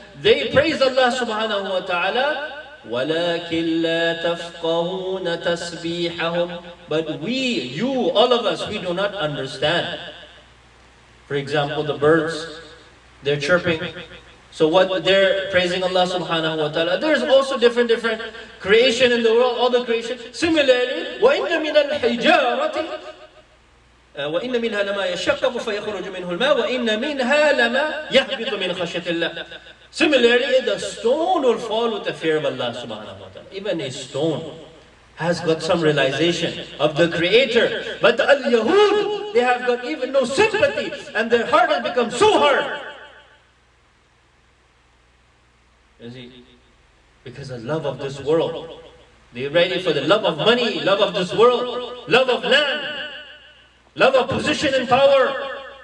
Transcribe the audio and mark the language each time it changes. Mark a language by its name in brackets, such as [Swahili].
[English] They praise Allah subhanahu wa ta'ala ولكن لا تفقهون تسبيحهم. But we, you, all of us, we do not understand. For example, the birds, they're chirping. So what they're praising Allah subhanahu wa ta'ala. There's also different creation in the world, all the creation. [Arabic] Similarly, وَإِنَّ مِنَ الْحِجَارَةِ وَإِنَّ مِنْهَا لَمَا يَشَّقَّقُ فَيَخْرُجُ مِنْهُ الْمَاءُ وَإِنَّ مِنْهَا لَمَا يَهْبِطُ مِنْ خَشْيَةِ اللَّهِ. [English] Similarly, the stone will fall with the fear of Allah subhanahu wa ta'ala. Even a stone has got some realization of the Creator. But the Al-Yahud, they have got even no sympathy, and their heart has become so hard. You see, because of love of this world. They're ready for the love of money, love of this world, love of land, love of position and power.